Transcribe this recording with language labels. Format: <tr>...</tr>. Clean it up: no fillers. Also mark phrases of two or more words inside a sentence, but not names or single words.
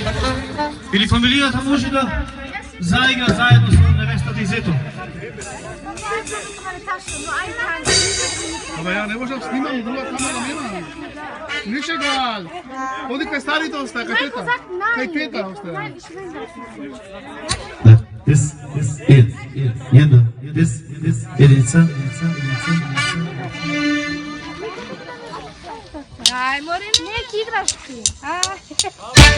<mk>Или фамилијата може да заигра заедно со невестата и зето. Абе ја не можам снимам, друга камера нема. Нише гал. Оди кај старите остаа, кај тета. Кај тета остаа.</mk> <en>This is it. This is Elisa.</en> <mk>Ај, морим, не ќе играш ти.</mk>